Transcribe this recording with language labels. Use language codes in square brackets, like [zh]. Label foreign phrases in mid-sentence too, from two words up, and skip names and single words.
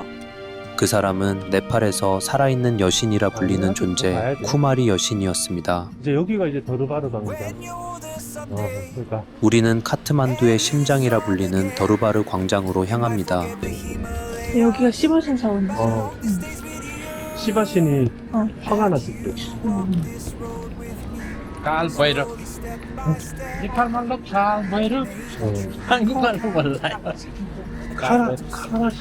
[ko] 그 사람은 네팔에서 살아있는 여신이라 불리는 존재 쿠마리 여신이었습니다. 이제 여기가 이제 더르바르 갑니다. 그러니까 우리는 카트만두의 심장이라 불리는 더르바르 광장으로 향합니다. 여기가 시버신 사원이야. 시바신이 화가 났을 때. [ne] काल भैरव नेपालमा लोग काल भैरव [ko] 한국말로 몰라요. 카라신.